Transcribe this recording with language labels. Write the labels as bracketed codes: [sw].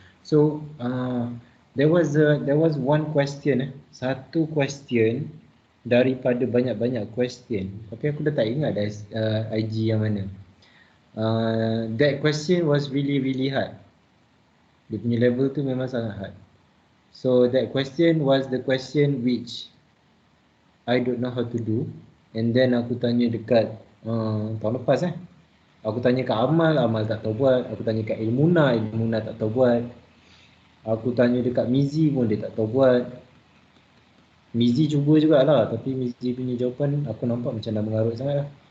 [en] So there was one question, [ms] satu question daripada banyak-banyak question. Tapi aku dah tak ingat dah IG yang mana. [en] That question was really hard. [ms] Dia punya level tu memang sangat hard. [en] So that question was the question which I don't know how to do. [ms] And then aku tanya dekat tahun lepas aku tanya kat Amal tak tahu buat. Aku tanya kat Ilmuna tak tahu buat. Aku tanya dekat Mizi pun dia tak tahu buat. Mizi cuba jugalah, tapi Mizi punya jawapan aku nampak macam dah mengarut sangat lah.